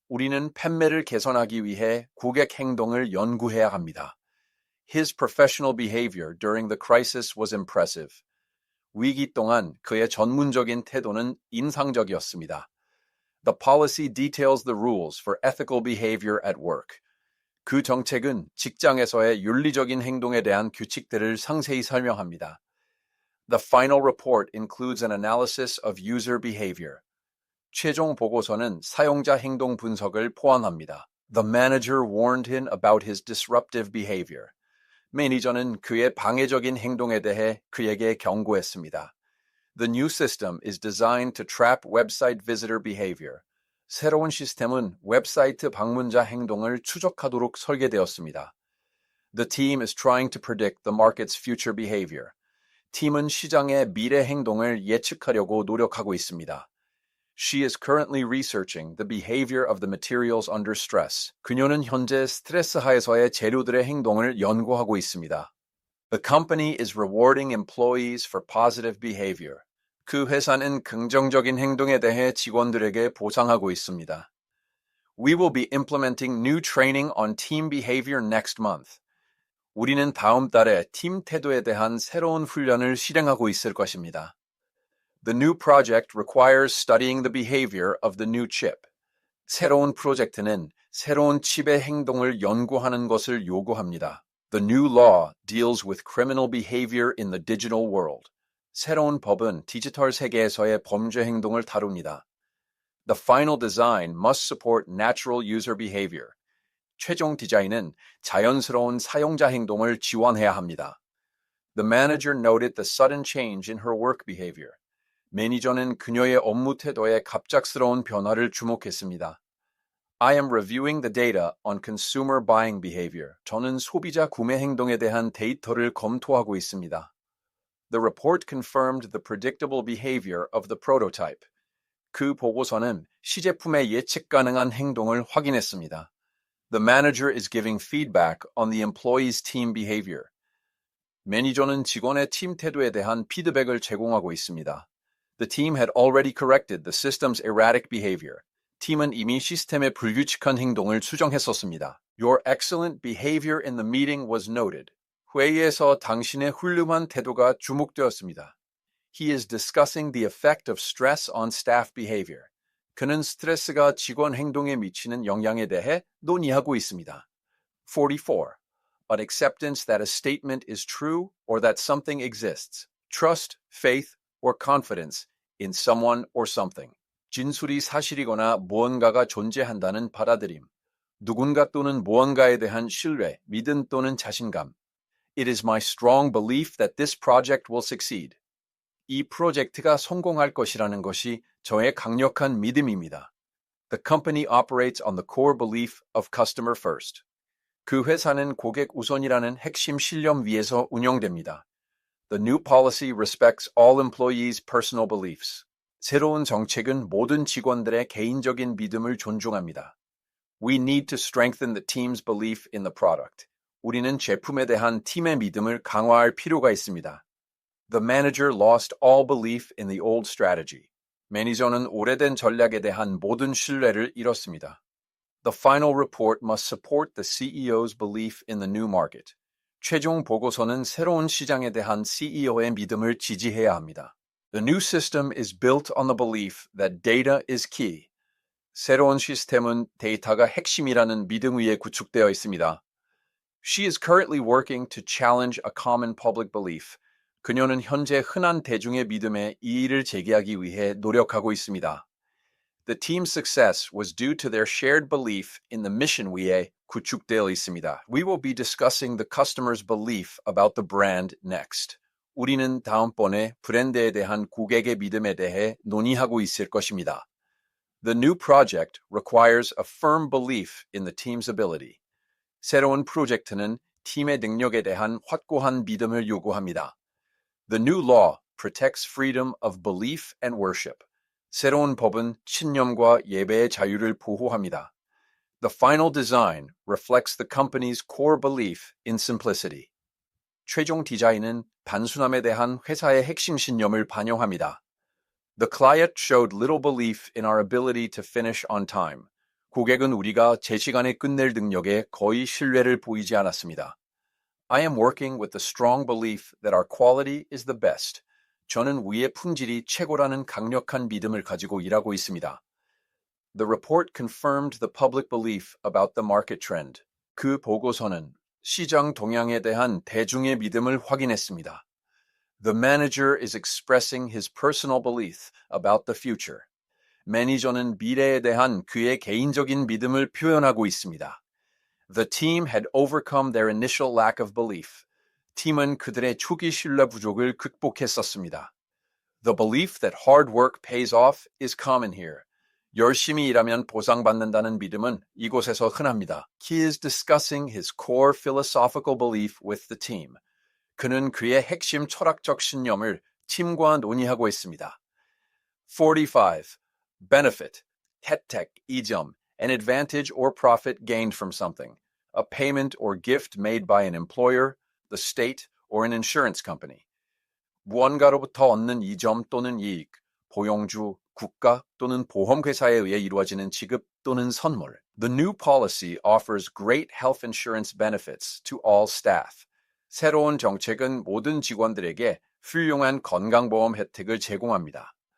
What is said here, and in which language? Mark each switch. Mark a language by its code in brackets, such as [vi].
[ko] 우리는 판매를 개선하기 위해 고객 행동을 연구해야 합니다. [en] His professional behavior during the crisis was impressive. [ko] 위기 동안 그의 전문적인 태도는 인상적이었습니다. [en] The policy details the rules for ethical behavior at work. [ko] 그 정책은 직장에서의 윤리적인 행동에 대한 규칙들을 상세히 설명합니다. [en] The final report includes an analysis of user behavior. [ko] 최종 보고서는 사용자 행동 분석을 포함합니다. [en] The manager warned him about his disruptive behavior. [ko] 매니저는 그의 방해적인 행동에 대해 그에게 경고했습니다. [en] The new system is designed to trap website visitor behavior. [ko] 새로운 시스템은 웹사이트 방문자 행동을 추적하도록 설계되었습니다. [en] The team is trying to predict the market's future behavior. [ko] 팀은 시장의 미래 행동을 예측하려고 노력하고 있습니다. [en] She is currently researching the behavior of the materials under stress. [ko] 그녀는 현재 스트레스 하에서의 재료들의 행동을 연구하고 있습니다. [en] The company is rewarding employees for positive behavior. [ko] 그 회사는 긍정적인 행동에 대해 직원들에게 보상하고 있습니다. [en] We will be implementing new training on team behavior next month. [ko] 우리는 다음 달에 팀 태도에 대한 새로운 훈련을 실행하고 있을 것입니다. [en] The new project requires studying the behavior of the new chip. [ko] 새로운 프로젝트는 새로운 칩의 행동을 연구하는 것을 요구합니다. [en] The new law deals with criminal behavior in the digital world. [ko] 새로운 법은 디지털 세계에서의 범죄 행동을 다룹니다. [en] The final design must support natural user behavior. [ko] 최종 디자인은 자연스러운 사용자 행동을 지원해야 합니다. [en] The manager noted the sudden change in her work behavior. [ko] 매니저는 그녀의 업무 태도에 갑작스러운 변화를 주목했습니다. [en] I am reviewing the data on consumer buying behavior. [ko] 저는 소비자 구매 행동에 대한 데이터를 검토하고 있습니다. [en] The report confirmed the predictable behavior of the prototype. [ko] 그 보고서는 시제품의 예측 가능한 행동을 확인했습니다. [en] The manager is giving feedback on the employee's team behavior. [ko] 매니저는 직원의 팀 태도에 대한 피드백을 제공하고 있습니다. [en] The team had already corrected the system's erratic behavior. [ko] 팀은 이미 시스템의 불규칙한 행동을 수정했었습니다. [en] Your excellent behavior in the meeting was noted. [ko] 회의에서 당신의 훌륭한 태도가 주목되었습니다. [en] He is discussing the effect of stress on staff behavior. [ko] 그는 스트레스가 직원 행동에 미치는 영향에 대해 논의하고 있습니다. [en] 44. An acceptance that a statement is true or that something exists. Trust, faith, or confidence in someone or something. [ko] 진술이 사실이거나 무언가가 존재한다는 받아들임. 누군가 또는 무언가에 대한 신뢰, 믿음 또는 자신감. [en] It is my strong belief that this project will succeed. [ko] 이 프로젝트가 성공할 것이라는 것이 저의 강력한 믿음입니다. [en] The company operates on the core belief of customer first. [ko] 그 회사는 고객 우선이라는 핵심 신념 위에서 운영됩니다. [en] The new policy respects all employees' personal beliefs. [ko] 새로운 정책은 모든 직원들의 개인적인 믿음을 존중합니다. [en] We need to strengthen the team's belief in the product. [ko] 우리는 제품에 대한 팀의 믿음을 강화할 필요가 있습니다. [en] The manager lost all belief in the old strategy. [ko] 매니저는 오래된 전략에 대한 모든 신뢰를 잃었습니다. [en] The final report must support the CEO's belief in the new market. [ko] 최종 보고서는 새로운 시장에 대한 CEO의 믿음을 지지해야 합니다. [en] The new system is built on the belief that data is key. [ko] 새로운 시스템은 데이터가 핵심이라는 믿음 위에 구축되어 있습니다. [en] She is currently working to challenge a common public belief. [ko] 그녀는 현재 흔한 대중의 믿음에 이의를 제기하기 위해 노력하고 있습니다. [en] The team's success was due to their shared belief in the mission [ko] 위에 구축되어 있습니다. [en] We will be discussing the customer's belief about the brand next. [ko] 우리는 다음번에 브랜드에 대한 고객의 믿음에 대해 논의하고 있을 것입니다. [en] The new project requires a firm belief in the team's ability. [ko] 새로운 프로젝트는 팀의 능력에 대한 확고한 믿음을 요구합니다. [en] The new law protects freedom of belief and worship. [ko] 새로운 법은 신념과 예배의 자유를 보호합니다. [en] The final design reflects the company's core belief in simplicity. [ko] 최종 디자인은 단순함에 대한 회사의 핵심 신념을 반영합니다. [en] The client showed little belief in our ability to finish on time. [ko] 고객은 우리가 제 시간에 끝낼 능력에 거의 신뢰를 보이지 않았습니다. [en] I am working with the strong belief that our quality is the best. [ko] 저는 우리의 품질이 최고라는 강력한 믿음을 가지고 일하고 있습니다. [en] The report confirmed the public belief about the market trend. [ko] 그 보고서는 시장 동향에 대한 대중의 믿음을 확인했습니다. [en] The manager is expressing his personal belief about the future. [ko] 매니저는 미래에 대한 그의 개인적인 믿음을 표현하고 있습니다. [en] The team had overcome their initial lack of belief. [ko] 팀은 그들의 초기 신뢰 부족을 극복했었습니다. [en] The belief that hard work pays off is common here. [ko] 열심히 일하면 보상받는다는 믿음은 이곳에서 흔합니다. [en] He is discussing his core philosophical belief with the team. [ko] 그는 그의 핵심 철학적 신념을 팀과 논의하고 있습니다. [en] 45. Benefit, [ko] 혜택, 이점, [en] an advantage or profit gained from something, a payment or gift made by an employer, the state, or an insurance company. [ko] 무언가로부터 얻는 이점 또는 이익, 보용주, 국가 또는 보험회사에 의해 이루어지는 지급 또는 선물. [en] The new policy offers great health insurance benefits to all staff. [ko] 새로운 정책은 모든 직원들에게 훌륭한 건강보험 혜택을 제공합니다.